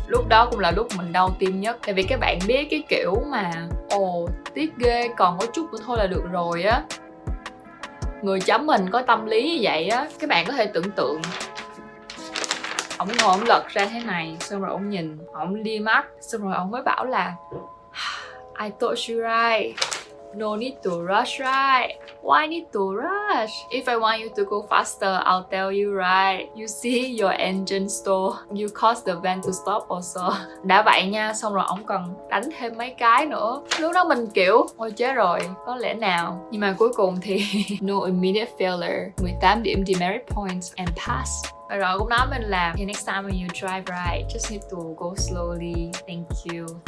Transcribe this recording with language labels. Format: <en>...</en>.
<vi>Lúc đó cũng là lúc mình đau tim nhất. Tại vì các bạn biết cái kiểu mà tiếc ghê, còn có chút nữa thôi là được rồi á. Người chấm mình có tâm lý như vậy á, các bạn có thể tưởng tượng. Ông ngồi ông lật ra thế này, xong rồi ông nhìn, ông lia mắt, xong rồi ông mới bảo là</vi> <en>I told you right. No need to rush, right? Why need to rush? If I want you to go faster, I'll tell you, right? You see your engine stall. You caused the van to stop also.</en> <vi>Đã vậy nha, xong rồi ông còn đánh thêm mấy cái nữa. Lúc đó mình kiểu, ôi chết rồi, có lẽ nào. Nhưng mà cuối cùng thì</vi> <en>no immediate failure, 18 điểm demerit points and pass.</en> <vi>Và rồi cũng nói mình là</vi> <en>okay, next time when you drive right, just need to go slowly, thank you.</en>